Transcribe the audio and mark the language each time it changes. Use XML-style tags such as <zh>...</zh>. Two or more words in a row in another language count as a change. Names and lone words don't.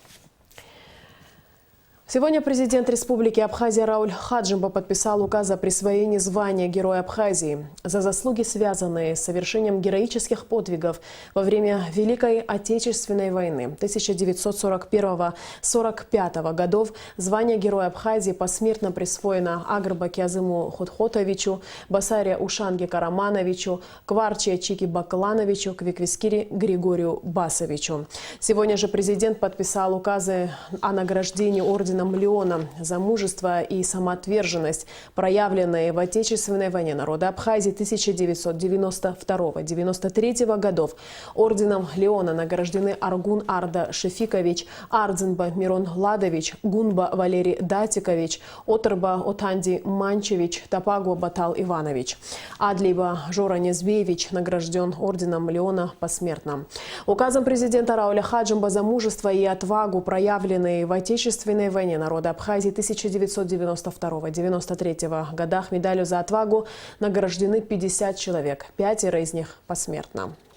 <ru>Сегодня президент Республики Абхазия Рауль Хаджимба подписал указ о присвоении звания Героя Абхазии за заслуги, связанные с совершением героических подвигов во время Великой Отечественной войны 1941-1945 годов. Звание Героя Абхазии посмертно присвоено Агрба Кязыму Хотхотовичу, Басаре Ушанге Карамановичу, Кварче Чики Баклановичу, Квиквискири Григорию Басовичу. Сегодня же президент подписал указы о награждении ордена Леона за мужество и самоотверженность, проявленные в Отечественной войне народа Абхазии 1992-1993 годов. Орденом Леона награждены Аргун Арда Шефикович, Ардзенба Мирон Ладович, Гунба Валерий Датикович, Оторба Отанди Манчевич, Топаго Батал Иванович. Адлиба Жора Незвеевич награжден орденом Леона посмертно. Указом президента Рауля Хаджимба за мужество и отвагу, проявленные в Отечественной войне народа Абхазии 1992-1993 годах, медалью за отвагу награждены 50 человек, 5 из них посмертно.</ru>